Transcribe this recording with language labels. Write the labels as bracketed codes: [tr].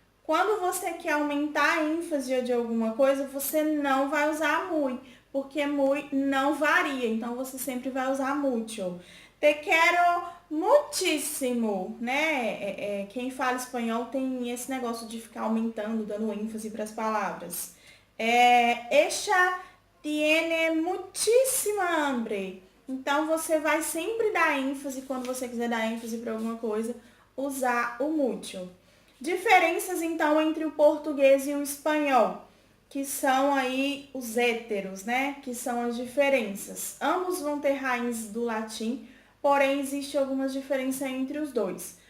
[pt] Quando você quer aumentar a ênfase de alguma coisa, você não vai usar muito, porque muito não varia, então você sempre vai usar mucho. Te quero muchísimo, né? Quem fala espanhol tem esse negócio de ficar aumentando, dando ênfase para as palavras. [es] Ella tiene muchísima hambre. [pt] Então você vai sempre dar ênfase, quando você quiser dar ênfase para alguma coisa, usar o mucho. Diferenças, então, entre o português e o espanhol, que são aí os héteros, né? Que são as diferenças. Ambos vão ter raízes do latim, porém, existe algumas diferenças entre os dois.